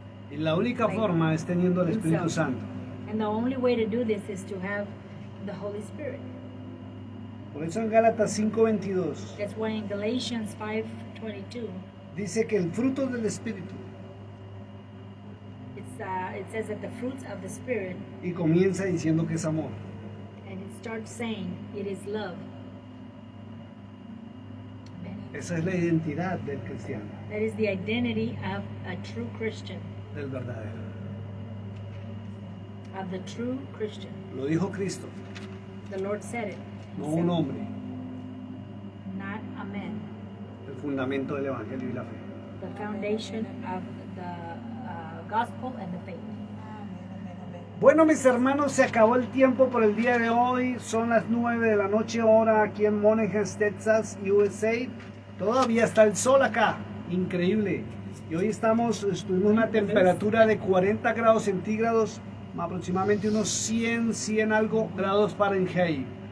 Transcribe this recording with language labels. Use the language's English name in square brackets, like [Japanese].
[Spanish] Y la única forma es teniendo el Espíritu [English] Himself. [Spanish] Santo. [English] and the only way to do this is to have the Holy Spirit. [Spanish] Por eso en Gálatas 5:22 [English] That's why in Galatians 5:22 [Spanish] dice que el fruto del Espíritu, [English] it says that the fruits of the Spirit, [Spanish] y comienza diciendo que es amor. [English] and it starts saying it is love. [Spanish] Esa es la identidad del cristiano, [English] That is the identity of a true Christian, [Spanish] del verdadero. [English] of the true Christian. [Spanish] Lo dijo Cristo, [English] The Lord said it, [Spanish] no un hombre, [English] not a man. [Spanish] el fundamento del Evangelio y la fe. [English] The foundation of the gospel and the faith. [Spanish] Amén, amén, amén. Bueno, mis hermanos, se acabó el tiempo por el día de hoy. Son las 9 de la noche hora aquí en Monaghan, Texas, USA. Todavía está el sol acá, increíble. Y hoy estuvimos una temperatura de 40 grados centígrados, aproximadamente unos 100 algo grados Fahrenheit.